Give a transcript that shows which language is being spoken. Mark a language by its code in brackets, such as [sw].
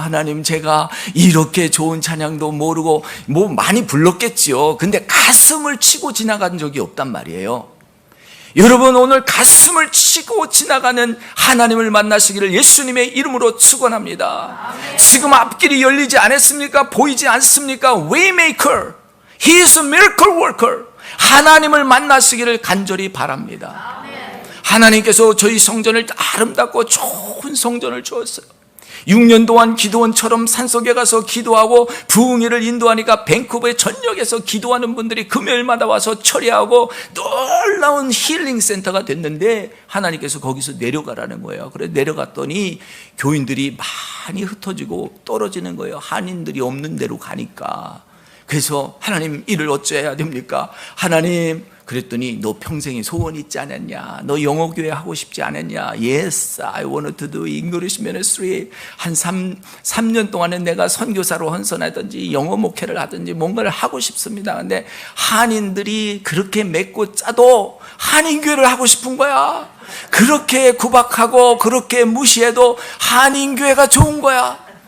[ko] 하나님 제가 이렇게 좋은 찬양도 모르고 뭐 많이 불렀겠지요. 근데 가슴을 치고 지나간 적이 없단 말이에요. 여러분, 오늘 가슴을 치고 지나가는 하나님을 만나시기를 예수님의 이름으로 축원합니다. 지금 앞길이 열리지 않았습니까? 보이지 않습니까? [en] Waymaker, He is a miracle worker. [ko] 하나님을 만나시기를 간절히 바랍니다. 하나님께서 저희 성전을 아름답고 좋은 성전을 주었어요. 6년 동안 기도원처럼 산속에 가서 기도하고 부흥회를 인도하니까 밴쿠버의 전역에서 기도하는 분들이 금요일마다 와서 철회하고 놀라운 힐링 센터가 됐는데 하나님께서 거기서 내려가라는 거예요. 그래서 내려갔더니 교인들이 많이 흩어지고 떨어지는 거예요. 한인들이 없는 데로 가니까. 그래서 하나님, 이를 어찌해야 됩니까? 하나님, 그랬더니 너 평생에 소원 있지 않았냐? 너 영어교회 하고 싶지 않았냐? [en] Yes, I want to do English ministry. [ko] 한 3년 동안은 내가 선교사로 헌선하든지 영어 목회를 하든지 뭔가를 하고 싶습니다. 근데 한인들이 그렇게 맺고 짜도 한인교회를 하고 싶은 거야. 그렇게 구박하고 그렇게 무시해도 한인교회가 좋은 거야.